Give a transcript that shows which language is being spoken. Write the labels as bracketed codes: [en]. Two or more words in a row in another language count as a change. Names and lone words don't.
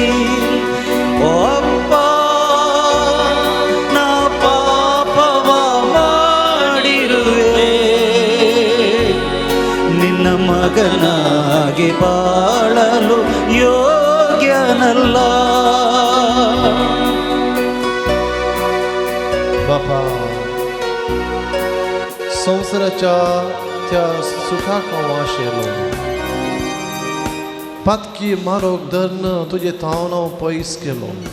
[kn] ಅಪ್ಪ ನಾ ಪಾಪವ ಮಾಡಿರುವೆ, ನಿನ್ನ ಮಗನಾಗಿ ಬಾಳಲು ಯೋಗ್ಯನಲ್ಲ. [kok] बापा, संसाराच्या त्या सुखाक हांव आशेलो. पातकी मारोग धरणं तुजें थावन हांव पयस केलो.